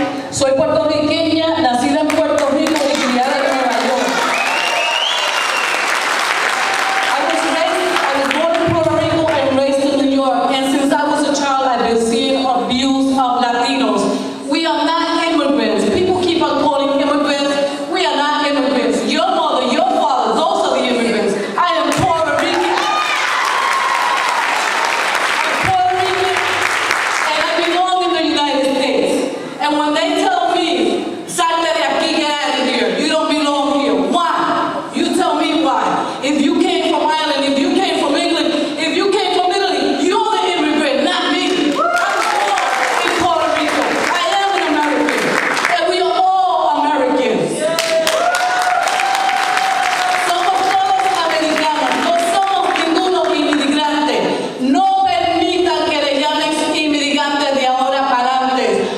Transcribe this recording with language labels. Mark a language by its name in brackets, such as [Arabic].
[Spanish] Soy puertorriqueña, nacida en Puerto Rico y criada en Nueva York. [English] I was born in Puerto Rico and raised in New York, and since I was a child, I've been seeing abuse of Latinos. We are not immigrants. People keep on calling immigrants. We are not immigrants. Your mother, your father, those are the immigrants. I am Puerto Rican. And I belong in the United States. And when they tell me, [Spanish] salte de aquí, [English] get out of here, you don't belong here. Why? You tell me why. If you came from Ireland, if you came from England, if you came from Italy, you're the immigrant, not me. I was born in Puerto Rico. I am an American. And we are all Americans. [Spanish] Somos todos americanos. No somos ninguno inmigrante. No permitan que le llamen inmigrantes de ahora para antes.